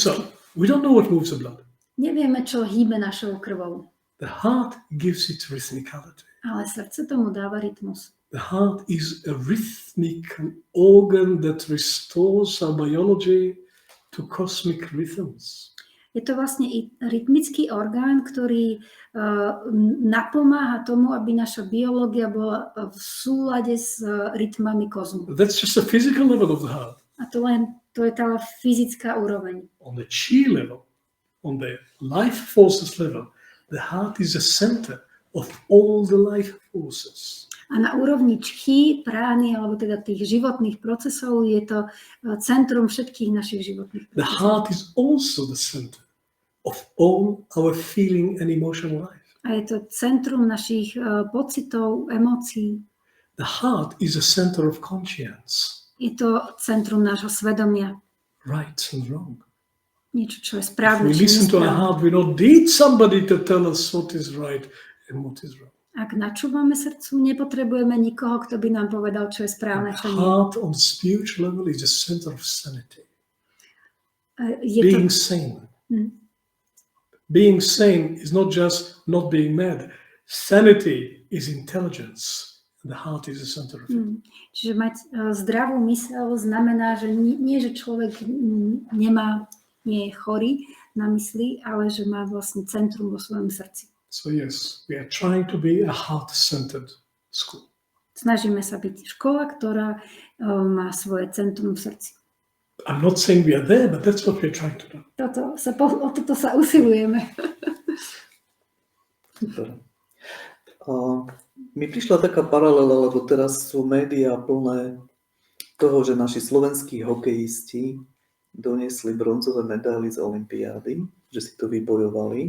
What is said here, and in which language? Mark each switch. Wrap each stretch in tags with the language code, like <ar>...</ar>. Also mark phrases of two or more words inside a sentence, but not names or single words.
<en>So, we don't know what moves the blood.</en> <sk>Nevieme, čo hýbe našou krvou.</sk> <en>The heart gives it rhythmicality.</en> <sk>Ale srdce tomu dáva rytmus.</sk> <en>The heart is a rhythmic organ that restores our biology to cosmic rhythms.</en> <sk>Je to vlastne rytmický orgán, ktorý napomáha tomu, aby naša biológia bola v súlade s rytmami kozmu.</sk> <en>That's just the physical level of the heart.</en> <sk>A to je tá fyzická úroveň.</sk> <en>On the chi level, on the life forces level, the heart is the center of all the life forces.</en> <sk>A na úrovni čchy, prány, alebo teda tých životných procesov je to centrum všetkých našich životných procesov.</sk> <en>The heart is also the center of all our feeling and emotional life.</en> <sk>A je to centrum našich pocitov, emócií.</sk> <en>The heart is a center of conscience.</en> <sk>Je to centrum nášho svedomia.</sk> <en>Right and wrong.</en> <sk>Niečo, čo je</sk> <en>If</en> <sk>správne,</sk> <en>we</en> <sk>čo</sk> <en>listen to our</en> <sk>nesprávne.</sk> <en>heart, we don't need somebody to tell us what is right and what is wrong.</en> <sk>Ak načúvame srdcu, nepotrebujeme nikoho, kto by nám povedal, čo je správne, čo nie.</sk> <en>Heart on spiritual level is a center of sanity.</en> <sk>Je</sk> <en>Being</en> <sk>to,</sk> <en>sane. Being sane is not just not being mad. Sanity is intelligence. The heart is the center of it.</en> <sk>Čiže mať zdravú myseľ znamená, že nie že človek nie je chorý na mysli, ale že má vlastne centrum vo svojom srdci.</sk> <en>So yes, we are trying to be a heart-centered school.</en> <sk>Snažíme sa byť škola, ktorá má svoje centrum v srdci.</sk> <en>I'm not saying we are there, but that's what we're trying to do.</en> <sk>O toto sa usilujeme. Super. Mi prišla taká paralela, lebo teraz sú médiá plné toho, že naši slovenskí hokejisti doniesli bronzové medaily z olympiády, že si to vybojovali.</sk>